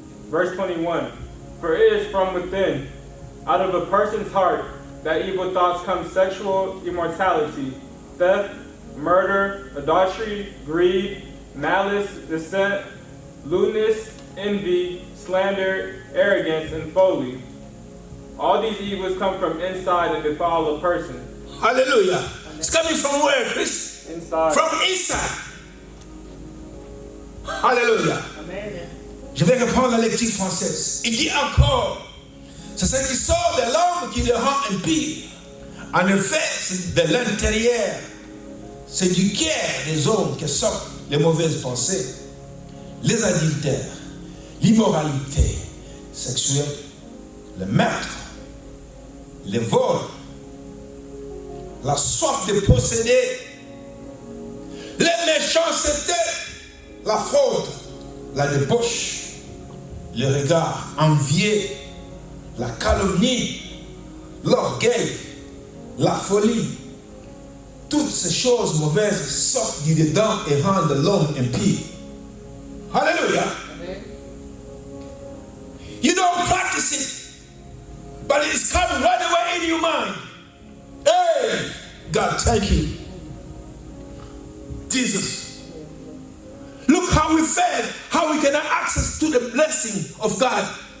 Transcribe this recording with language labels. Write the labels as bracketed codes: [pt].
[en] Verse 21, for it is from within, out of a person's heart, that evil thoughts come: sexual immorality, theft, murder, adultery, greed, malice, deceit, lewdness, envy, slander, arrogance, and folly. All these evils come from inside and defile a person. Hallelujah. Amen. It's coming from where, Chris? Inside. From inside. Hallelujah. Amen. [fr] Je vais reprendre la lecture française. Il dit encore, c'est ce qui sort de l'homme qui le rend impie. En effet, c'est de l'intérieur. C'est du cœur des hommes que sortent les mauvaises pensées, les adultères, l'immoralité sexuelle, le meurtre, le vol, la soif de posséder, les méchancetés, la fraude, la débauche, le regard envieux, la calomnie, l'orgueil, la folie. Toutes ces choses mauvaises sortent du dedans et rendent l'homme impie. Hallelujah. Amen. [en] You don't practice it, but it's coming right away in your mind. Hey, God, thank you. Jesus. Look how we fail, how we cannot access to the blessing of God.